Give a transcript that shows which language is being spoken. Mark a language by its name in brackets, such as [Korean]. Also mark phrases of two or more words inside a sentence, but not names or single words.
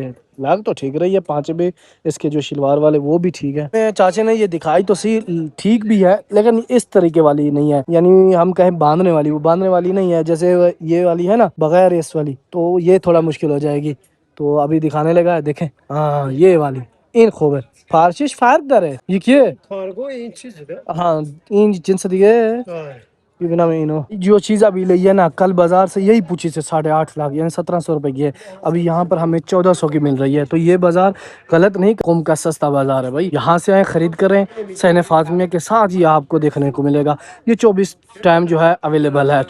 [Urdu] یہ لگ تو ٹھیک رہی ہے, 5 بھی اس کے جو شلوار والے وہ بھی ٹھیک ہے. چاچے نے یہ دکھائی تو سی ٹھیک بھی ہے لیکن اس طریقے والی نہیں ہے, یعنی ہم کہیں باندھنے والی, وہ باندھنے والی نہیں ہے جیسے یہ والی ہے نا بغیر اس والی, تو یہ تھوڑا مشکل ہو جائے گی. تو ابھی دکھانے لگا ہے, دیکھیں ہاں یہ والی [Persian] این خوب [Urdu] ہے. [Persian] فارشش فرق داره یکیه کارگو این چیزه [Urdu] ہاں [Persian] این جنس دیگه [Urdu] یہ بنا میں اینو جو چیز ابھی لی ہے نا کل بازار سے یہی پوچھی سے 8.5 لاکھ یعنی 1700 روپے کی ہے. ابھی یہاں پر ہمیں 1400 کی مل رہی ہے. تو یہ بازار غلط نہیں, قوم کا سستا بازار ہے بھائی. یہاں سے آئیں خرید کریں, سین فاطمیہ کے ساتھ ہی آپ کو دیکھنے کو ملے گا. یہ 24 ٹائم جو ہے اویلیبل ہے.